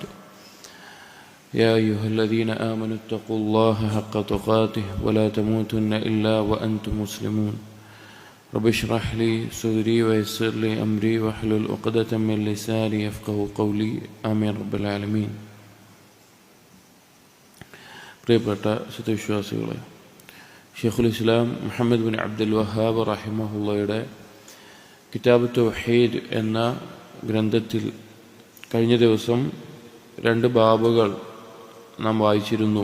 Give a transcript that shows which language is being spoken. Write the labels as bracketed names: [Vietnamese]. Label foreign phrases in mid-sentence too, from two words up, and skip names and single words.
[Arabic] يا أيها الذين آمنوا اتقوا الله حق تقاته ولا تموتن إلا وأنتم مسلمون. رب اشرح لي صدري ويسر لي أمري واحلل عقدة من لساني يفقهوا قولي. آمين رب العالمين. [Malayalam] പ്രിയപ്പെട്ട സത്യവിശ്വാസികളെ, ഷെയ്ഖുൽ ഇസ്ലാം മുഹമ്മദ് ബിൻ അബ്ദുൽ വഹാബ് റഹിമഹുള്ളയുടെ കിതാബ് തൗഹീദ് എന്ന ഗ്രന്ഥത്തിൽ കഴിഞ്ഞ ദിവസം രണ്ട് ബാബുകൾ നാം വായിച്ചിരുന്നു.